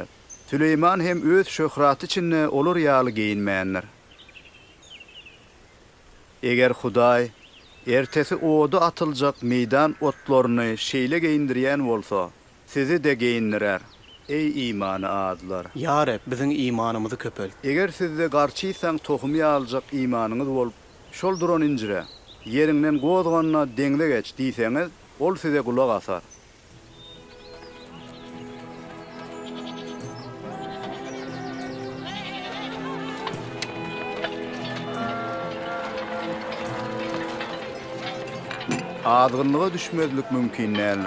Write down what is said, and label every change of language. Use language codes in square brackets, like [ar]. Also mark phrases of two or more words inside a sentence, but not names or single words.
[tk] Süleyman hem öz şöhraty üçin olar ýaly geyinmänler. Eger Hudaý ertesi oda atyljak meýdan otlaryny şeýle geyindirýän bolsa, sizi de geyindirer. Ey imany adlar. Ya Rab, bizim imanımızı köpel. Eger sizde garçysaň tohumy aljak imanyňyz bolup, şol duran incire, yerinden gozganyna deňde geç diýseňiz, ol size kulak asar. Azgınlığa düşmezlik mümkin näler.